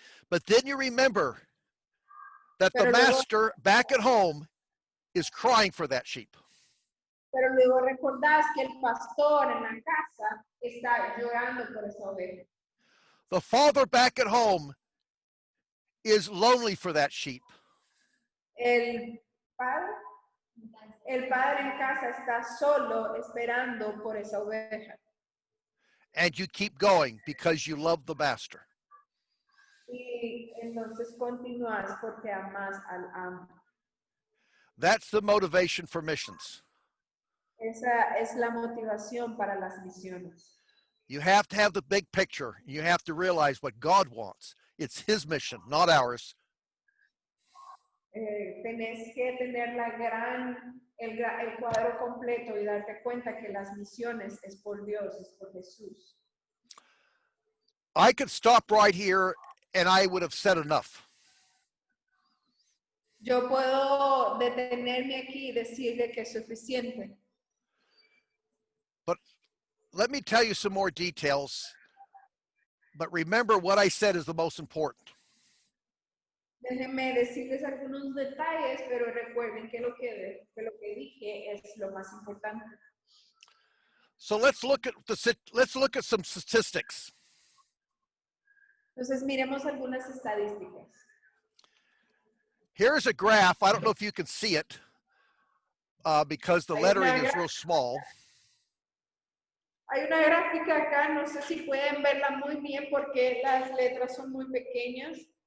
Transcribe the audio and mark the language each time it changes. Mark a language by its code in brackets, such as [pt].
[en] But then you remember that the [es] Pero luego, [en] master back at home is crying for that sheep. [es] Pero luego recordás que el pastor en la casa está llorando por esa oveja. [en] The father back at home is lonely for that sheep. [es] El padre en casa está solo esperando por esa oveja. [en] And you keep going because you love the master. [es] Y entonces continúas porque amas al amo. [en] That's the motivation for missions. [es] Esa es la motivación para las misiones. [en] You have to have the big picture. You have to realize what God wants. It's his mission, not ours. [es] Tenés que tener el cuadro completo y darte cuenta que las misiones es por Dios, es por Jesús. [en] I could stop right here and I would have said enough. [es] Yo puedo detenerme aquí y decirle que es suficiente. [en] let me tell you some more details, but remember what I said is the most important. [es] Déjenme decirles algunos detalles, pero recuerden que lo que dije es lo más importante. [en] So let's look at some statistics. [es] Entonces, miremos algunas estadísticas. [en] Here's a graph. I don't know if you can see it because the lettering is real small. [es] Hay una gráfica acá, no sé si pueden verla muy bien porque las letras son muy pequeñas.